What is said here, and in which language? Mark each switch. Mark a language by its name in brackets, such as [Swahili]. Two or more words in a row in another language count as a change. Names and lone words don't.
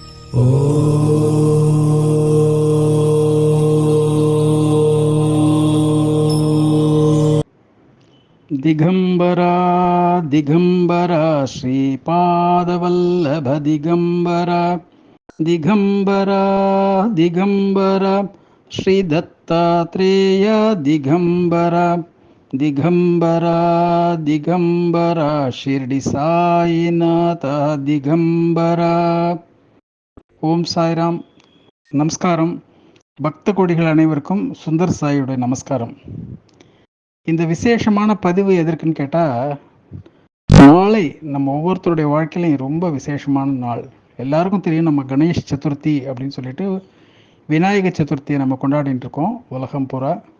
[Sanskrit] दिगंबरा दिगंबरा श्रीपादवल्लभ दिगंबरा दिगंबरा दिगंबरा श्रीदत्तात्रेय दिगंबरा दिगंबरा दिगंबरा शिरडी साईनाथ दिगंबरा. [Tamil] ஓம் சாய்ராம். நமஸ்காரம். பக்த கோடிகள் அனைவருக்கும் சுந்தர் சாயுடைய நமஸ்காரம். இந்த விசேஷமான பதிவு எதற்குன்னு கேட்டால், நாளை நம்ம ஒவ்வொருத்தருடைய வாழ்க்கையிலையும் ரொம்ப விசேஷமான நாள். எல்லாருக்கும் தெரியும், நம்ம கணேஷ் சதுர்த்தி அப்படின்னு சொல்லிட்டு விநாயகர் சதுர்த்தியை நம்ம கொண்டாடிட்டு இருக்கோம் உலகம் பூரா.